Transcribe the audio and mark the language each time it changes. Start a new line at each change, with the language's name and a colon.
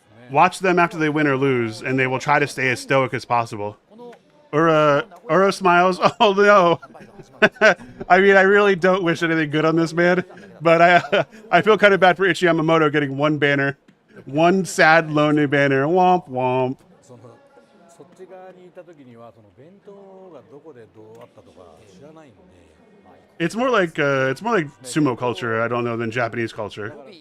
English: Watch them after they win or lose, and they will try to stay as stoic as possible. Ura smiles. Oh no. I mean, I really don't wish anything good on this man, but I feel kind of bad for Ichi Yamamoto getting one banner. One sad, lonely banner. Womp womp.
Japanese: そっち側にいた時にはその弁当がどこでどうあったとか知らないんで。
English: It's more like sumo culture. I don't know than Japanese culture.